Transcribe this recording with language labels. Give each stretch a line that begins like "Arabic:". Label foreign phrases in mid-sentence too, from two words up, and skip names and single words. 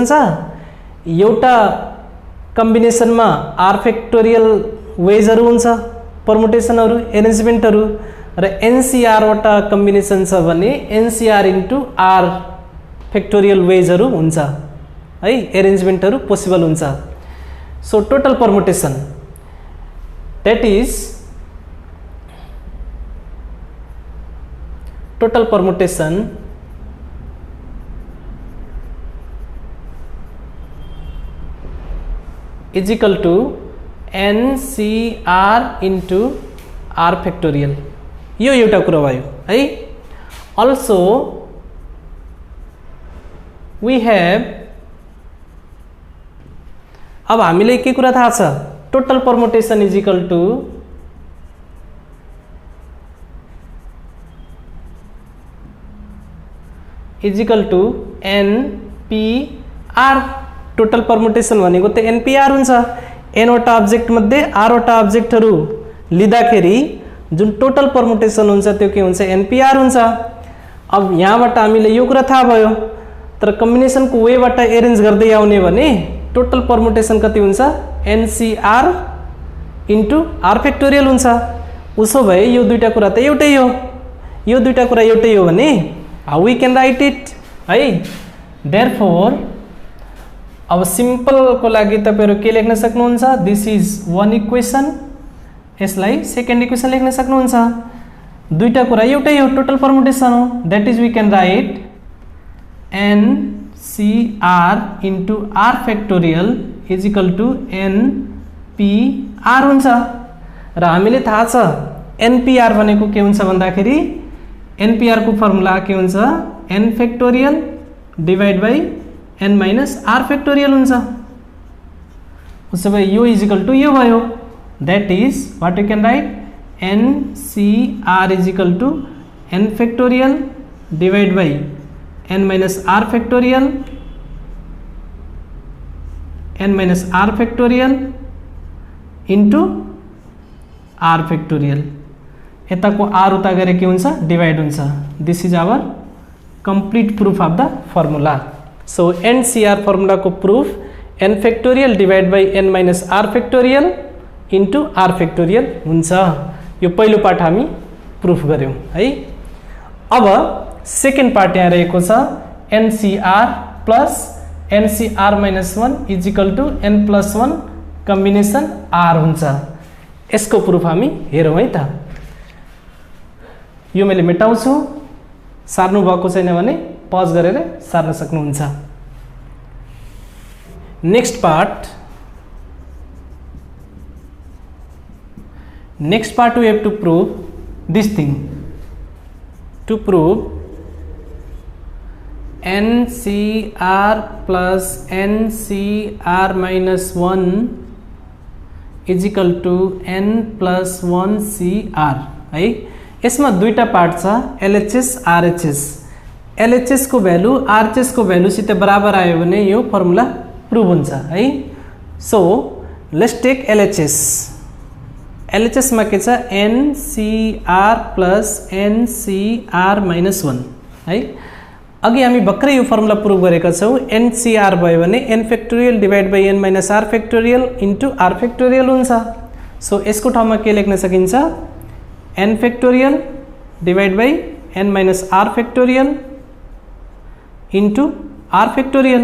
Nepali: छ एउटा कम्बिनेसनमा
English: R factorial
Nepali: वेजहरु हुन्छ परमुटेसनहरु एरेन्जमेन्टहरु र NCR वटा कम्बिनेसन छ भने
English: NCR into R factorial
Nepali: वेजहरु हुन्छ है एरेन्जमेन्टहरु पोसिबल हुन्छ
English: so total permutation that is total permutation is equal to NCR into R factorial
Nepali: यो एउटा कुरा भयो है
English: also we have
Nepali: अब हामीलाई के कुरा थाहा छ
English: total permutation is equal to NPR total permutation
Nepali: भनेको त NPR हुन्छ n वटा अब्जेक्ट मध्ये r वटा अब्जेक्टहरु लिँदाखेरि जुन
English: total permutation
Nepali: हुन्छ त्यो के हुन्छ NPR हुन्छ अब यहाँबाट हामीले यो कुरा थाहा भयो तर कम्बिनेसनको वेबाट एरेन्ज गर्दै आउने भने
English: total permutation
Nepali: कति हुन्छ
English: NCR into R factorial
Nepali: हुन्छ उसो भए यो दुईटा कुरा त एउटै हो यो दुईटा कुरा एउटै हो भने
English: how we can write it
Nepali: है देयरफोर अब सिंपल को लागि तपाईहरु के लेख्न सक्नुहुन्छ
English: this is one equation
Nepali: यसलाई
English: second equation
Nepali: लेख्न सक्नुहुन्छ दुईटा कुरा एउटै हो
English: total permutation
Nepali: हो
English: that is we can write NCR into R factorial is equal to NPR
Nepali: हुन्छ र हामीले थाहा छ NPR भनेको के हुन्छ भन्दाखेरि NPR को फर्मुला के हुन्छ
English: n factorial divide by n minus R factorial
Nepali: हुन्छ उसो भए यो
English: is equal to
Nepali: यो भयो
English: that is what you can write NCR is equal to n factorial divide by n minus R factorial into R factorial
Nepali: यताको R उता गरे के हुन्छ डिवाइड हुन्छ
English: this is our complete proof of the formula so NCR formula
Nepali: को प्रूफ
English: n factorial divide by n minus R factorial into R
Nepali: फैक्टोरियल हुन्छ यो पहिलो पार्ट हामी प्रूफ गर्यौं है अब
English: second part
Nepali: यहाँ रहेको छ
English: NCR plus NCR minus 1 is equal to N plus 1 combination R
Nepali: हुन्छ। यसको प्रुफ हामी हेरौँ है त। यो मैले मेटाउँछु, सार्नु भएको छैन भने पज गरेर सार्न सक्नुहुन्छ।
English: next part we have to prove this thing. To prove NCR plus NCR minus 1 is equal to N plus 1 CR है।
Nepali: यसमा दुईटा पार्ट छ LHS RHS। LHS को भ्यालु RHS को भ्यालु सित बराबर आयो भने यो फर्मुला प्रुभ हुन्छ है।
English: so let's take LHS.
Nepali: LHS मा के छ
English: NCR plus NCR minus 1
Nepali: है। अघि हामी भर्खरै यो फर्मुला प्रुभ गरेका छौं। NCR भयो भने
English: n factorial divide by n minus r factorial into r factorial
Nepali: हुन्छ। सो यसको ठाउँमा के लेख्न सकिन्छ
English: n factorial divide by n minus r factorial into r factorial.